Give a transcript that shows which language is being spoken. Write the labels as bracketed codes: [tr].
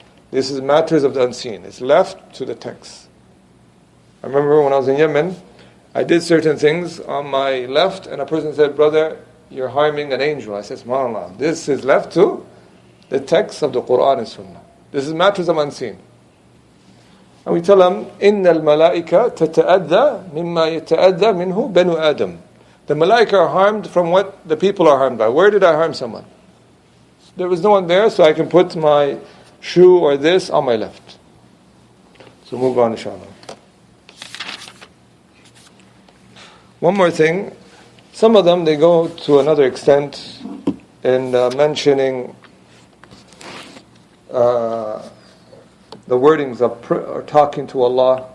[en] This is matters of the unseen. It's left to the text. I remember when I was in Yemen, I did certain things on my left, and a person said, brother, you're harming an angel. I said, subhanAllah, this is left to the text of the Quran and Sunnah. This is matters of unseen. And we tell them, [ar] إِنَّ الْمَلَائِكَ تَتَأَذَّى مِمَّا يَتَأَذَّى مِنْهُ بَنُو آدَمَ. [en] The malaika are harmed from what the people are harmed by. Where did I harm someone? There was no one there, so I can put my shoe or this on my left. So move on, inshallah. One more thing. Some of them, they go to another extent in mentioning the wordings of or talking to Allah.